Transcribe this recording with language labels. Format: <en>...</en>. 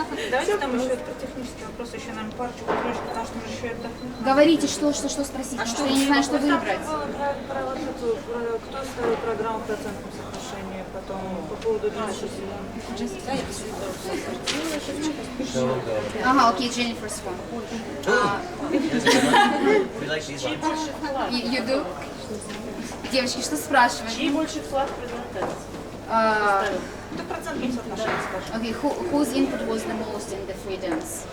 <ru>Давайте там еще технический вопрос, еще нам парочку вопросов, потому что мы еще отдохнем. Говорите, что спросить, потому что я не знаю, что выбрать. Про вот эту, кто ставил программу в процентном соотношении, потом по поводу нашей</ru> <en>So we'll go.</en> <ru>Ага, окей, Jennifer's one.</ru> <en>Here's a good one. We like these ones. You do?</en> <ru>Девочки, что спрашивать? Чьи больше вклад в презентацию? Кто процентном соотношении скажет?</ru> <en>Okay, whose input was the most in the free dance?</en>